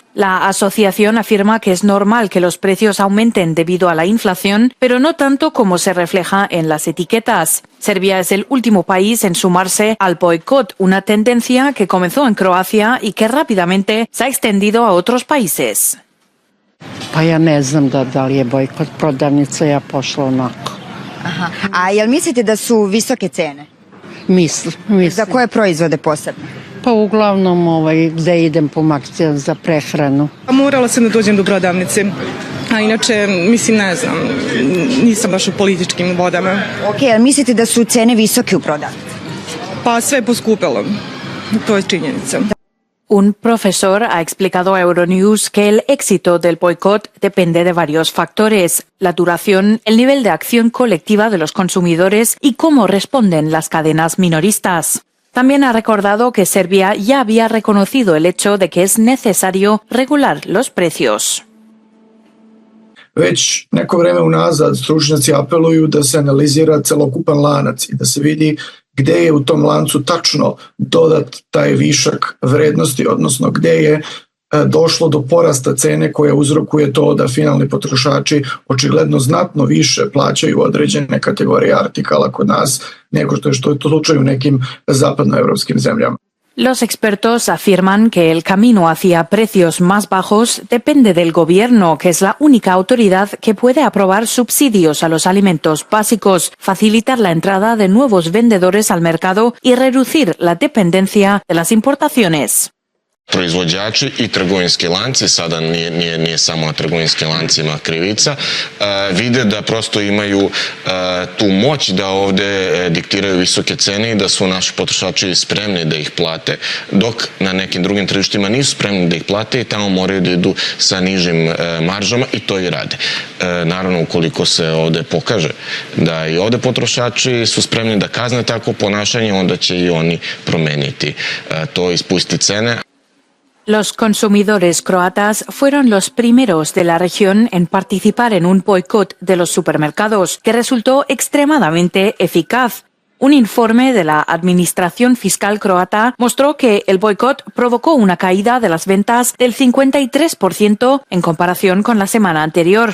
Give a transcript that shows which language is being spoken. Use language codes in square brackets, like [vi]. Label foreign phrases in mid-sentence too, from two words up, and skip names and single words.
[es] La asociación afirma que es normal que los precios aumenten debido a la inflación, pero no tanto como se refleja en las etiquetas. Serbia es el último país en sumarse al boicot, una tendencia que comenzó en Croacia y que rápidamente se ha extendido a otros países. [sr] Pa ja ne znam da li je bojkot prodavnica, ja pošla onako. Aha. A jel mislite da su visoke cene? Mislim. Za koje proizvode posebno? Pa uglavnom gde idem po akcijama za prehranu. Morala sam da dođem do prodavnice, a inače, mislim, ne znam, nisam baš u političkim vodama. Ok, jel mislite da su cene visoke u prodavnici? Pa sve je poskupelo, to je činjenica. [es] Un profesor ha explicado a Euronews que el éxito del boicot depende de varios factores: la duración, el nivel de acción colectiva de los consumidores y cómo responden las cadenas minoristas. También ha recordado que Serbia ya había reconocido el hecho de que es necesario regular los precios. [sr] Već neko vreme unazad stručnjaci apeluju da se analizira celokupan lanac i da se vidi gde je u tom lancu tačno dodat taj višak vrednosti, odnosno gde je došlo do porasta cene koja uzrokuje to da finalni potrošači očigledno znatno više plaćaju određene kategorije artikala kod nas nego što je to slučaj u nekim zapadnoevropskim zemljama. [es] Los expertos afirman que el camino hacia precios más bajos depende del gobierno, que es la única autoridad que puede aprobar subsidios a los alimentos básicos, facilitar la entrada de nuevos vendedores al mercado y reducir la dependencia de las importaciones. [sr] Proizvođači i trgovinski lanci, sada nije samo trgovinski lancima krivica, vide da prosto imaju tu moć da ovde diktiraju visoke cene i da su naši potrošači spremni da ih plate, dok na nekim drugim tržištima nisu spremni da ih plate i tamo moraju da idu sa nižim maržama i to i rade. Naravno, ukoliko se ovde pokaže da i ovde potrošači su spremni da kazne tako ponašanje, onda će i oni promeniti to i spustiti cene. [es] Los consumidores croatas fueron los primeros de la región en participar en un boicot de los supermercados, que resultó extremadamente eficaz. Un informe de la Administración Fiscal croata mostró que el boicot provocó una caída de las ventas del 53% en comparación con la semana anterior.